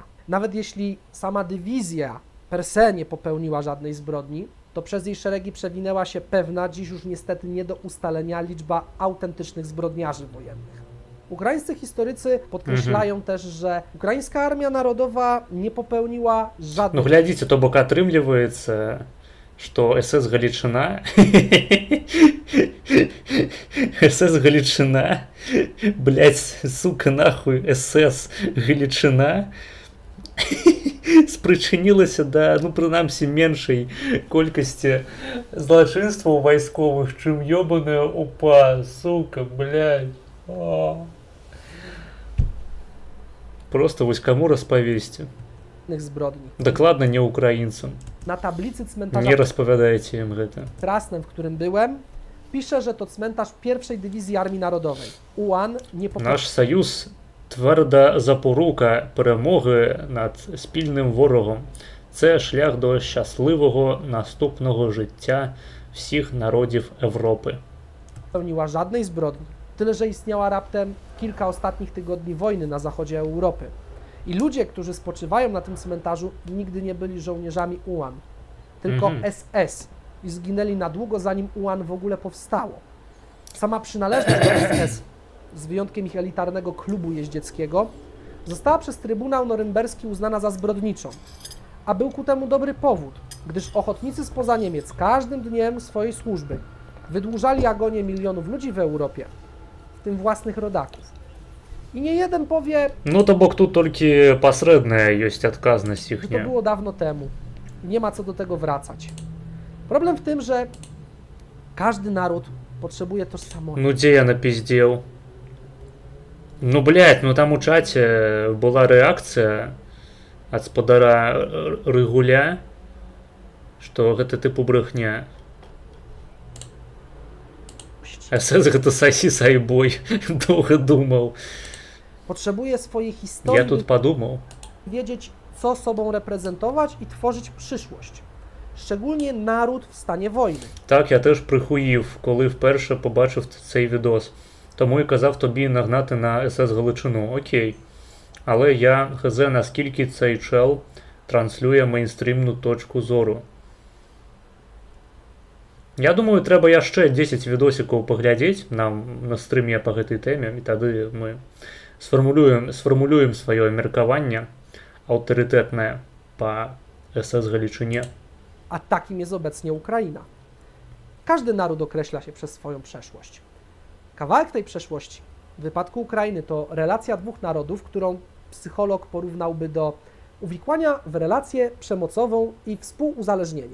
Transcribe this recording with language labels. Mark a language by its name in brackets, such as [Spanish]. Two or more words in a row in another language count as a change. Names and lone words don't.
[Polish] Nawet jeśli sama dywizja per se nie popełniła żadnej zbrodni, to przez jej szeregi przewinęła się pewna, dziś już niestety nie do ustalenia liczba autentycznych zbrodniarzy wojennych. Ukraińscy historycy podkreślają też, że Ukraińska Armia Narodowa nie popełniła [Belarusian] Ну, [Polish] żadnych [Belarusian] глядзіце, то бок атрымліваецца, што СС Галічына СС Галічына, блядь, сука, нахуй, СС Галічына спрычынілася да, ну, прынамсі, меншай колькасці злачынстваў вайсковых, чым ёбаная УПА, сука, блядь. О. Просто вось каму распавесці. [Polish] zbrodni. [Belarusian] Дакладна не украінцам. [Polish] Na tablicy [Belarusian] Не [Polish] cmentarza [Belarusian] распавядайце ім гэта. [Polish] w Krasnem, w którym byłem, pisze, że to cmentarz pierwszej Dywizji Armii Narodowej. УАН nie popełnił [Ukrainian] Наш саюз тверда запорука перемоги над спільним ворогом. Це шлях до щасливого наступного життя всіх народів Європи. [Polish] żadnej zbrodni. Tyle, że istniała raptem kilka ostatnich tygodni wojny na zachodzie Europy. I ludzie, którzy spoczywają na tym cmentarzu, nigdy nie byli żołnierzami УАН, tylko SS i zginęli na długo, zanim УАН w ogóle powstało. Sama przynależność do SS, z wyjątkiem ich elitarnego klubu jeździeckiego, została przez Trybunał Norymberski uznana za zbrodniczą. A był ku temu dobry powód, gdyż ochotnicy spoza Niemiec każdym dniem swojej służby wydłużali agonię milionów ludzi w Europie, w tym własnych rodaków. I nie jeden powie, [Belarusian] Ну, то бок тут толькі пасрэдная ёсць адказнасць [Polish] że to [Belarusian] іхняя. [Polish] było dawno temu. Nie ma co do tego wracać. Problem w tym, że każdy naród potrzebuje tożsamości. [Belarusian] Ну, дзе я напиздзеў? Ну, блядь, ну там у чаце была рэакцыя ад спадара Рыгуля, што гэта тыпу брехня. СС гэта сасі сайбой, доўга думаў. [Polish] Potrzebuje swojej [Belarusian] Я [Polish] historii, [Belarusian] тут падумаў. [Polish] wiedzieć, co sobą reprezentować i tworzyć przyszłość. Szczególnie naród w stanie wojny. [Ukrainian] Так, я теж прихуїв, коли вперше побачив цей відос. Тому і казав тобі нагнати на СС Галичину. Окей. Але я хз, наскільки цей чел транслює мейнстрімну точку зору. [Belarusian] Я думаю, трэба яшчэ 10 відосікаў паглядзець нам на стрыме па гэтай тэме, і тады мы сфармулюем сваё меркаванне аўтарытэтнае па СС Галічыне. [Polish] A takim jest obecnie Ukraina. Każdy naród określa się przez swoją przeszłość. Kawałek tej przeszłości w wypadku Ukrainy to relacja dwóch narodów, którą psycholog porównałby do uwikłania w relację przemocową i współuzależnienie.